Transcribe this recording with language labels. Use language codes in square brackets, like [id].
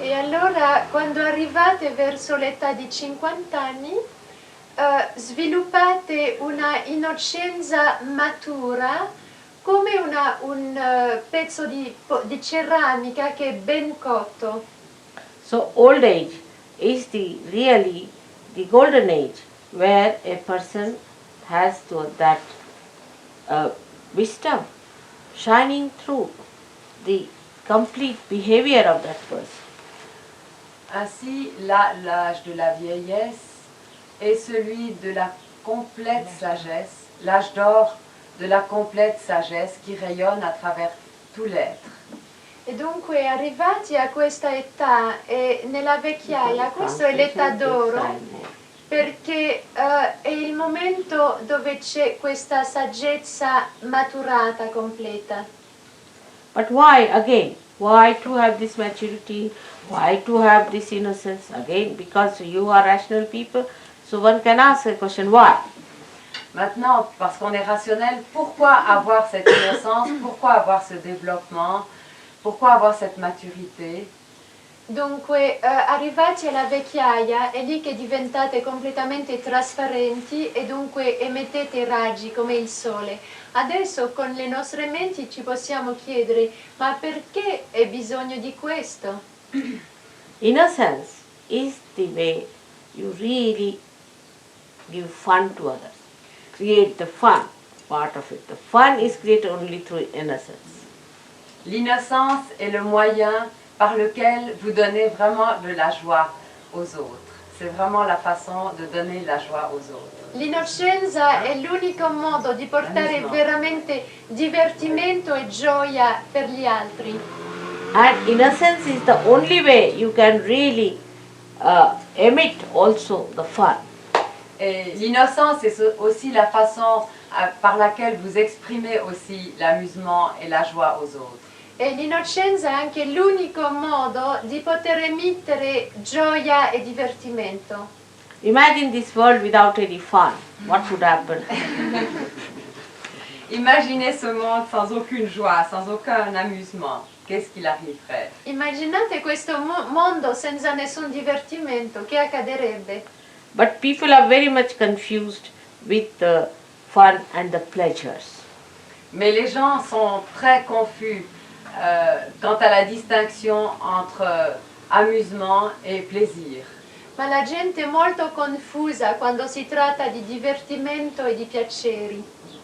[it] E allora quando arrivate verso l'età di 50 anni sviluppate una innocenza matura come un pezzo di ceramica che è ben cotto. [en] So old age is really the golden age where a person has that wisdom shining through the complete behavior of that person. [fr] Ainsi, l'âge de la vieillesse est celui de la complète sagesse, l'âge d'or de la complète sagesse qui rayonne à travers tout l'être. [it] E dunque arrivati a questa età e nella vecchiaia, questa è l'età d'oro perché è il momento dove c'è questa saggezza maturata, completa. [en] But why again? Why to have this maturity? Why to have this innocence? Again, because you are rational people, so one can ask a question, why? [fr] Maintenant, parce qu'on est rationnel, pourquoi avoir cette innocence? Pourquoi avoir ce développement? Pourquoi avoir cette maturité? [it] Dunque, arrivati alla vecchiaia, è lì che diventate completamente trasparenti e dunque emettete raggi come il sole. Adesso con le nostre menti ci possiamo chiedere, ma perché è bisogno di questo? [en] Innocence is the way you really give fun to others. Create the fun part of it. The fun is created only through innocence. [fr] L'innocence est le moyen par lequel vous donnez vraiment de la joie aux autres. C'est vraiment la façon de donner la joie aux autres. [it] L'innocenza è l'unico modo di portare veramente divertimento e gioia per gli altri. [en] And innocence is the only way you can really emit also the fun. [fr] Et l'innocence est aussi la façon par laquelle vous exprimez aussi l'amusement et la joie aux autres. [it] E l'innocenza è anche l'unico modo di poter emettere gioia e divertimento. [en] Imagine this world without any fun. What would happen? [fr] Imaginez ce monde sans aucune joie, sans aucun amusement. Qu'est-ce qu'il arriverait? [it] Immaginate questo mondo senza nessun divertimento, che accadrebbe? [en] But people are very much confused with the fun and the pleasures. [fr] Mais les gens sont très confus quant à la distinction entre amusement et plaisir. [it] Ma la gente è molto confusa quando si tratta di divertimento e di piaceri.